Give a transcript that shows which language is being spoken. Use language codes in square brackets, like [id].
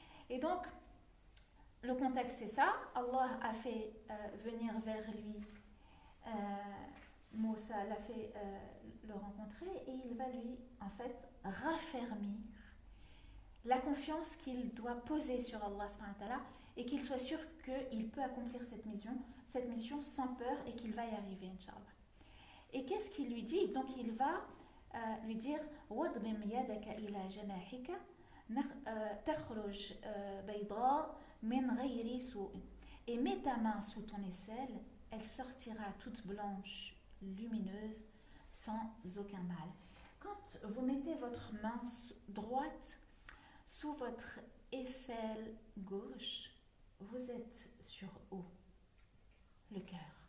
[fr] Et donc le contexte c'est ça. Allah a fait venir vers lui Moussa, l'a fait le rencontrer, et il va lui en fait raffermir la confiance qu'il doit poser sur Allah subhanahu wa ta'ala et qu'il soit sûr qu'il peut accomplir cette mission sans peur et qu'il va y arriver, Inch'Allah. Et qu'est-ce qu'il lui dit? Donc il va lui dire [ar] وَاضْمِمْ يَدَكَ إِلَى جَنَاحِكَ تَخْرُجْ بَيْضَاء مِنْ غَيْرِ سُوءٍ. [fr] Et mets ta main sous ton aisselle, elle sortira toute blanche, lumineuse, sans aucun mal. Quand vous mettez votre main droite sous votre aisselle gauche, vous êtes sur haut, le cœur.